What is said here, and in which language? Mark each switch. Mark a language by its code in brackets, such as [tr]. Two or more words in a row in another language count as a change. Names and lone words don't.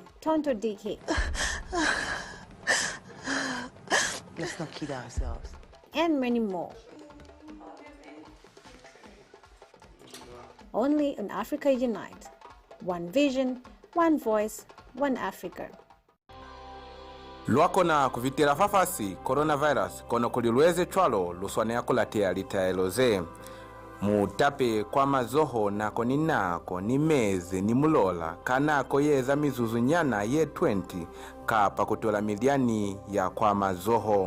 [en] Tonto DK. Let's not kid ourselves. And many more. Only on Africa Unite. One vision, one voice, one Africa. [loz] Lwakona kuvitira fafasi coronavirus kono kulilweze chwalo luswane kulatea litaeloze. Mutape kwa mazoho nako ninako ni meze ni mulola kanako yeza mizuzu nyana ye 20 kapa kutola miliani ya kwa mazoho.